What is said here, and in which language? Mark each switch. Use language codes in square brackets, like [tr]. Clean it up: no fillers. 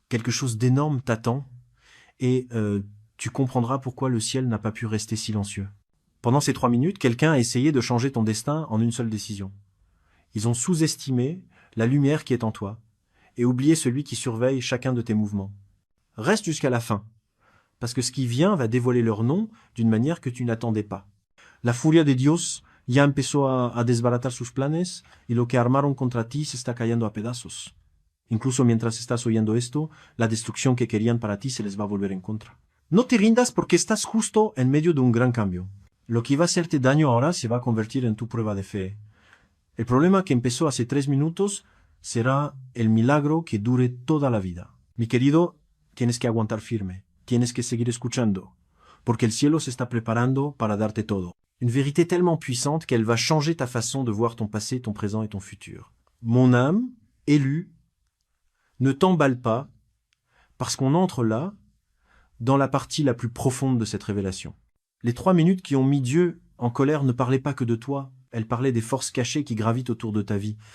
[fr] Quelque chose d'énorme t'attend et tu comprendras pourquoi le ciel n'a pas pu rester silencieux. Pendant ces 3 minutes, quelqu'un a essayé de changer ton destin en une seule décision. Ils ont sous-estimé la lumière qui est en toi et oublié celui qui surveille chacun de tes mouvements. Reste jusqu'à la fin, parce que ce qui vient va dévoiler leur nom d'une manière que tu n'attendais pas. [es] La furia de Dios ya empezó a desbaratar sus planes y lo que armaron contra ti se está cayendo a pedazos. Incluso mientras estás oyendo esto, la destrucción que querían para ti se les va a volver en contra. No te rindas porque estás justo en medio de un gran cambio. Lo que iba a hacerte daño ahora se va a convertir en tu prueba de fe. El problema que empezó hace 3 minutos será el milagro que dure toda la vida. Mi querido, tienes que aguantar firme. Tienes que seguir escuchando. Porque el cielo se está preparando para darte todo. [fr] Une vérité tellement puissante qu'elle va changer ta façon de voir ton passé, ton présent et ton futur. Mon âme, élue, ne t'emballe pas, parce qu'on entre là, dans la partie la plus profonde de cette révélation. Les 3 minutes qui ont mis Dieu en colère ne parlaient pas que de toi, elles parlaient des forces cachées qui gravitent autour de ta vie.